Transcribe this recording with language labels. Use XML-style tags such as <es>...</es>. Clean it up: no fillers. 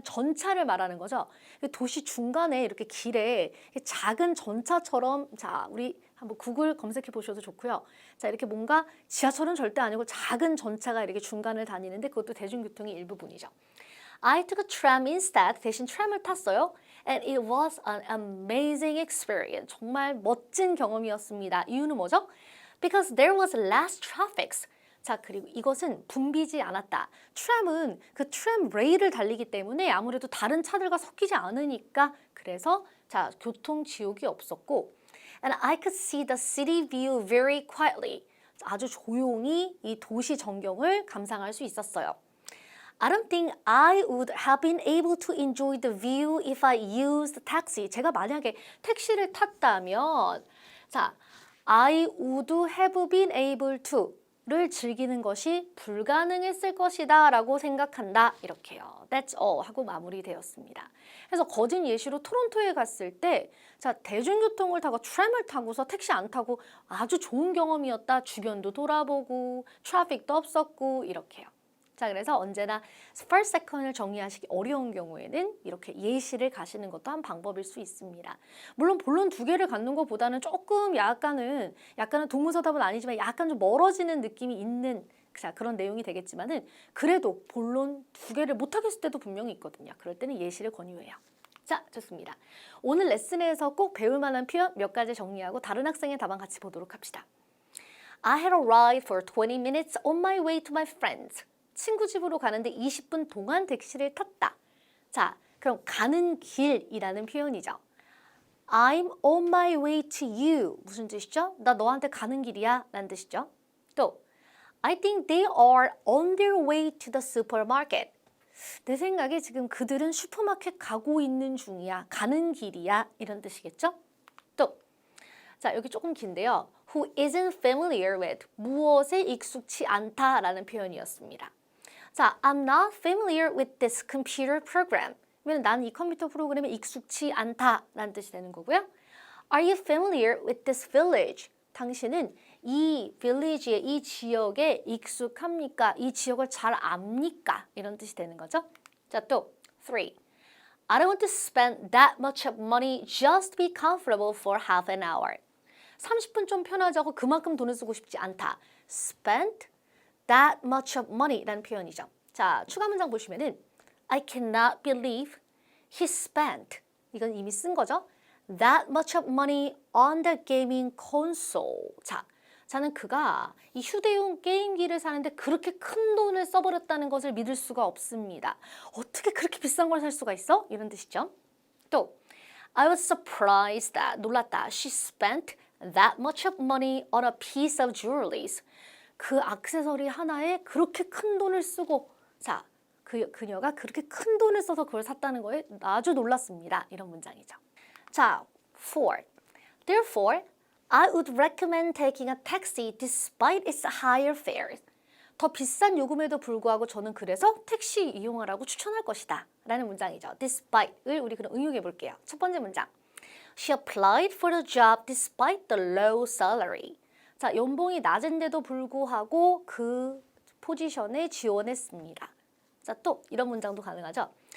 <ko>전차를 말하는 거죠. 도시 중간에 이렇게 길에 작은 전차처럼, 자, 우리 한번 구글 검색해 보셔도 좋고요. 자, 이렇게 뭔가 지하철은 절대 아니고 작은 전차가 이렇게 중간을 다니는데 그것도 대중교통의 일부분이죠.</ko> <en>I took a tram instead.</en> <ko>대신 트램을 탔어요.</ko> <en>And it was an amazing experience.</en> <ko>정말 멋진 경험이었습니다. 이유는 뭐죠?</ko> <en>Because there was less traffic.</en> <ko>자, 그리고 이것은 붐비지 않았다. 트램은 그 트램 레일을 달리기 때문에 아무래도 다른 차들과 섞이지 않으니까 그래서 자, 교통 지옥이 없었고</ko> <en>And I could see the city view very quietly.</en> <ko>아주 조용히 이 도시 전경을 감상할 수 있었어요.</ko> <en>I don't think I would have been able to enjoy the view if I used taxi.</en> <ko>제가 만약에 택시를 탔다면 자,</ko> <en>I would have been able to</en> <ko>를 즐기는 것이 불가능했을 것이다 라고 생각한다. 이렇게요.</ko> <en>That's all</en> <ko>하고 마무리되었습니다. 그래서 거진 예시로 토론토에 갔을 때 자, 대중교통을 타고 트램을 타고서 택시 안 타고 아주 좋은 경험이었다. 주변도 돌아보고 트래픽도 없었고 이렇게요. 자, 그래서 언제나 first, second을 정리하시기 어려운 경우에는 이렇게 예시를 가시는 것도 한 방법일 수 있습니다. 물론 본론 두 개를 갖는 것보다는 조금 약간은 동문서답은 아니지만 약간 좀 멀어지는 느낌이 있는 자, 그런 내용이 되겠지만은 그래도 본론 두 개를 못하겠을 때도 분명히 있거든요. 그럴 때는 예시를 권유해요. 자, 좋습니다. 오늘 레슨에서 꼭 배울 만한 표현 몇 가지 정리하고 다른 학생의 답안 같이 보도록 합시다.</ko> <en>I had a ride for 20 minutes on my way to my friends.</en> <ko>친구 집으로 가는데 20분 동안 택시를 탔다. 자, 그럼 가는 길이라는 표현이죠.</ko> <en>I'm on my way to you.</en> <ko>무슨 뜻이죠? 나 너한테 가는 길이야 라는 뜻이죠.</ko> <en>또 I think they are on their way to the supermarket.</en> <ko>내 생각에 지금 그들은 슈퍼마켓 가고 있는 중이야. 가는 길이야. 이런 뜻이겠죠? 또 자, 여기 조금 긴데요.</ko> <en>Who isn't familiar with</en> <ko>무엇에 익숙치 않다라는 표현이었습니다.</ko> <en>자, I'm not familiar with this computer program.</en> <ko>왜냐면 나는 이 컴퓨터 프로그램에 익숙치 않다라는 뜻이 되는 거고요.</ko> <en>Are you familiar with this village?</en> <ko>당신은 이 village의 이 지역에 익숙합니까? 이 지역을 잘 압니까? 이런 뜻이 되는 거죠. 자, 또 3.</ko> <en>I don't want to spend that much of money just to be comfortable for half an hour.</en> <ko>30분 좀 편하자고 그만큼 돈을 쓰고 싶지 않다.</ko> <en>Spend that much of money</en> <ko>라는 표현이죠. 자, 추가 문장 보시면은</ko> <en>I cannot believe he spent</en> <ko>이건 이미 쓴 거죠.</ko> <en>That much of money on the gaming console.</en> <ko>자, 저는 그가 이 휴대용 게임기를 사는데 그렇게 큰 돈을 써버렸다는 것을 믿을 수가 없습니다. 어떻게 그렇게 비싼 걸 살 수가 있어? 이런 뜻이죠.</ko> <en>또 I was surprised that</en> <ko>놀랐다.</ko> <en>She spent that much of money on a piece of jewelry.</en> <ko>그 액세서리 하나에 그렇게 큰 돈을 쓰고 자, 그녀가 그렇게 큰 돈을 써서 그걸 샀다는 거에 아주 놀랐습니다. 이런 문장이죠. 자, 4.</ko> <en>Therefore, I would recommend taking a taxi despite its higher fares.</en> <ko>더 비싼 요금에도 불구하고 저는 그래서 택시 이용하라고 추천할 것이다. 라는 문장이죠. Despite을 우리 그럼 응용해 볼게요. 첫 번째 문장.</ko> <en>She applied for the job despite the low salary.</en> <ko>자, 연봉이 낮은데도 불구하고 그 포지션에 지원했습니다. 자, 또 이런 문장도 가능하죠.</ko>